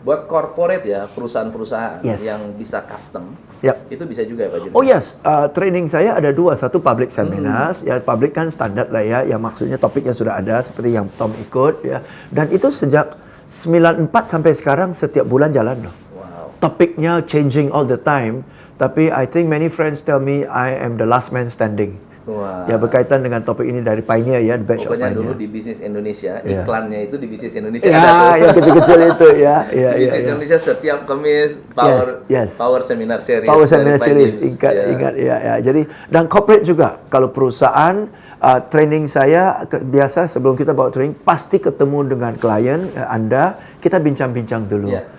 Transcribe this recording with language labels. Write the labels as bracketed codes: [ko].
[id] Buat corporate ya, perusahaan-perusahaan yang bisa custom, itu bisa juga ya Pak James? [en] Oh yes, [id] training saya ada dua, satu public seminars, ya public kan standar lah ya, yang maksudnya topiknya sudah ada seperti yang Tom ikut ya, dan itu sejak 94 sampai sekarang setiap bulan jalan loh. Topiknya [en] changing all the time, [id] tapi [en] I think many friends tell me I am the last man standing. [id] Ya berkaitan dengan topik ini dari Pioneer ya, [en] the batch of Pioneer. [id] Dulu di Bisnis Indonesia, iklannya itu di Bisnis Indonesia ada tuh. yang kecil-kecil itu ya. Bisnis Indonesia setiap Kamis Power Seminar Series. Power Seminar Series, ingat ya. Jadi dan corporate juga, kalau perusahaan training saya biasa sebelum kita bawa training pasti ketemu dengan klien Anda, kita bincang-bincang dulu.